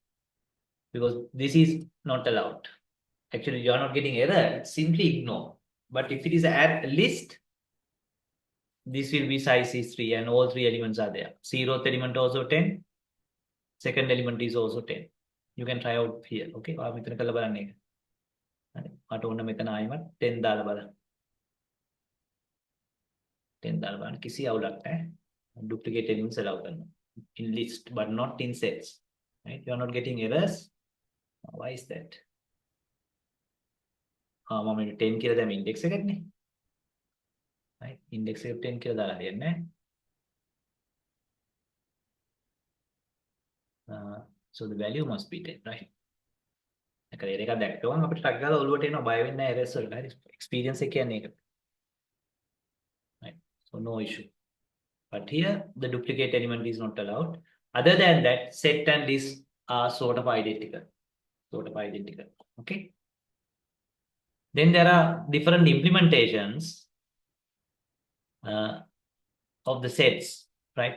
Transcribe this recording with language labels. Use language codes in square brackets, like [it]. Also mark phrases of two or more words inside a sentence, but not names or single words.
[en] Because this is not allowed. Actually, you are not getting error, simply ignore. But if it is a list, this will be size is 3 and all 3 elements are there. 0th element also 10. Second element is also 10. You can try out here. [si] Okay, මෙතන කරලා බලන්න එක. හරි. මට ඕන මෙතන ආයෙමත් 10 දාලා බලන්න. 10 දාලා බලන්න. කිසි අවුලක් නැහැ. [en] Duplicate elements allow කරනවා. In list but not in sets. Right? You are not getting errors. Why is that? [si] මම 10 කියලා දැන් index එකක්නේ. Right? Index එක 10 කියලා දාලා හරියන්නේ නැහැ. [en] So the value must be 10, right? [si] එකල error එකක් දැක්ක ගමන් අපිට ටක් ගාලා ඔලුවට එනවා, බය වෙන්නේ නැහැ errors වලට. හරි. Experience එක කියන්නේ ඒක. [en] Right? So no issue. But here the duplicate element is not allowed. Other than that, set and list are sort of identical. Okay. Then there are different implementations of the sets, right?